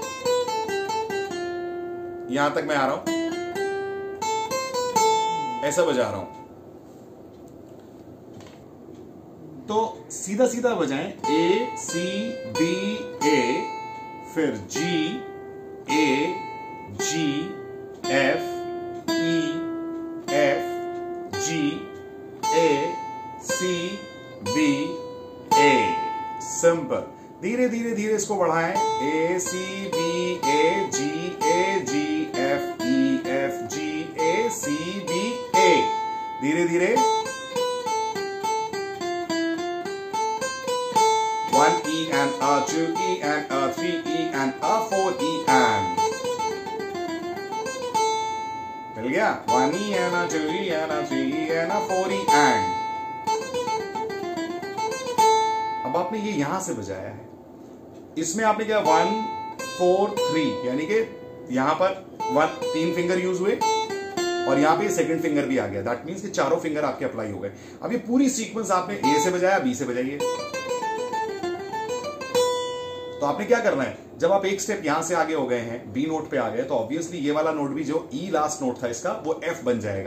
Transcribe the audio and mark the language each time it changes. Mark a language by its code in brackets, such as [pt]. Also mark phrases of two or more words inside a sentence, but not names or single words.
[hi] यहां तक मैं आ रहा हूं, ऐसा बजा रहा हूं, तो सीधा सीधा बजाएं ए सी बी ए, फिर जी ए जी एफ ई एफ जी ए सी बी ए, सिंपल। धीरे धीरे धीरे इसको बढ़ाएं, ए सी बी ए जी एफ जी ए सी बी ए, धीरे धीरे [en] 1 E and A 2 E and A 3 E and A 4 E and, [hi] मिल गया [en] 1 E and A 2 E and A 3 E and A 4 E and। अब आपने ये यहां से बजाया है, इसमें आपने क्या 1 4 3, यानी कि यहां पर 3 finger use हुए और यहां पे second finger भी आ गया, that means कि चारों फिंगर आपके अप्लाई हो गए। अब ये पूरी सीक्वेंस आपने ए से बजाया, बी से बजाइए। तो आपने क्या करना है, जब आप एक स्टेप यहां से आगे हो गए हैं, B note पे आ गए, तो ऑब्वियसली ये वाला नोट भी जो E last note था इसका वो एफ बन जाएगा।